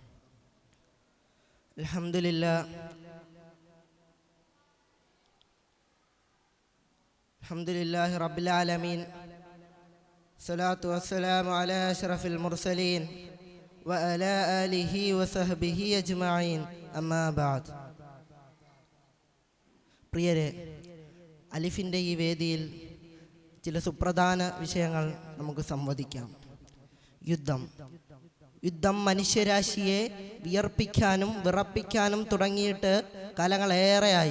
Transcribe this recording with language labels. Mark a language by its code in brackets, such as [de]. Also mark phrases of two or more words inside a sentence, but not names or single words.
[ar] الحمد لله رب العالمين. الصلاة والسلام على أشرف المرسلين وعلى آله وصحبه أجمعين. أما بعد. [ml] പ്രിയരെ, അലിഫിൻ്റെ ഈ വേദിയിൽ ചില സുപ്രധാന വിഷയങ്ങൾ നമുക്ക് സംവദിക്കാം. യുദ്ധം മനുഷ്യരാശിയെ വിയർപ്പിക്കാനും വിറപ്പിക്കാനും തുടങ്ങിയിട്ട് കാലങ്ങളേറെയായി.